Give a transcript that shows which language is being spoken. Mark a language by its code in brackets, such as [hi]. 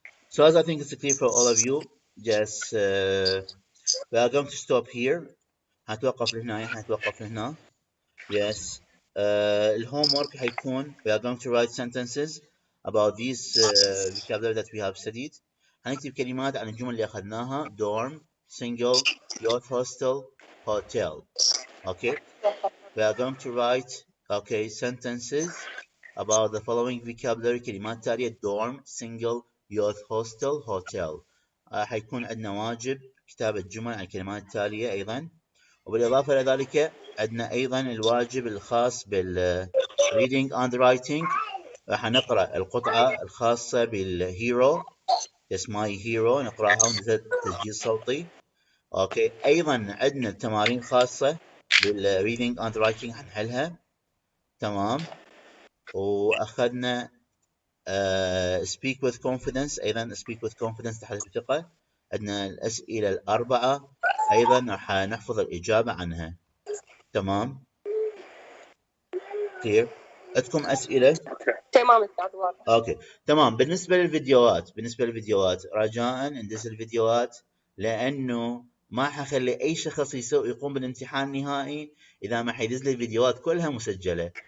[en] So as I think it's clear for all of you, just we are going to stop here. [ar] هنتوقف لهنا. Yes. [en] الhomework [ar] هيكون [en] we are going to write sentences about these vocabulary that we have studied. [ar] هنكتب كلمات عن الجمل اللي أخذناها: dorm, single, youth hostel, hotel. [en] Okay. We are going to write sentences about the following vocabulary. [ar] كلمات تالية: dorm, single, youth hostel, hotel. حيكون عندنا واجب كتابة جمل عن الكلمات التالية أيضا. وبالإضافة إلى ذلك عندنا أيضا الواجب الخاص [en] reading and writing. [ar] راح نقرأ القطعة الخاصة بالهيرو. [en] Yes, my hero. [ar] نقرأها وننزل تسجيل صوتي. أوكي. أيضا عندنا تمارين خاصة [en] reading and writing [ar] هنحلها. تمام. وأخذنا [en] speak with confidence. [ar] أيضا [en] speak with confidence [ar] تحدث بثقة. عندنا الأسئلة الأربعة أيضا راح نحفظ الإجابة عنها. تمام. clear. عندكم أسئلة؟ تمام. اوكي تمام. بالنسبة للفيديوهات رجاء ندز الفيديوهات، لأنه ما حخلي أي شخص يقوم بالامتحان النهائي إذا ما حيدز لي الفيديوهات كلها مسجلة.